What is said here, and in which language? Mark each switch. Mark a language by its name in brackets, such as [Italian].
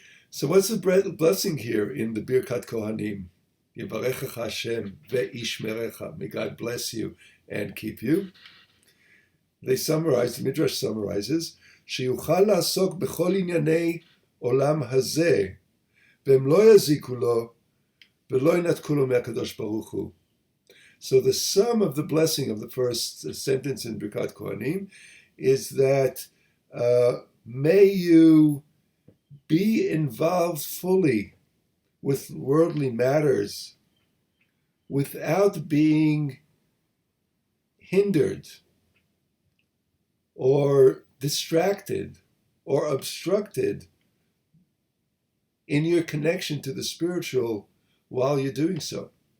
[English] So what's the blessing here in the Birkat Kohanim? [Hebrew] Yevarechecha Hashem ve'ishmerecha. [English] May God bless you and keep you. The Midrash summarizes, [Hebrew] שיוכל לעסוק בכל ענייני עולם הזה, והם לא יזיקו לו, ולא ינתקו לו מהקדוש ברוך הוא. [English] So the sum of the blessing of the first sentence in Birkat Kohanim is that may you be involved fully with worldly matters without being hindered or distracted or obstructed in your connection to the spiritual while you're doing so.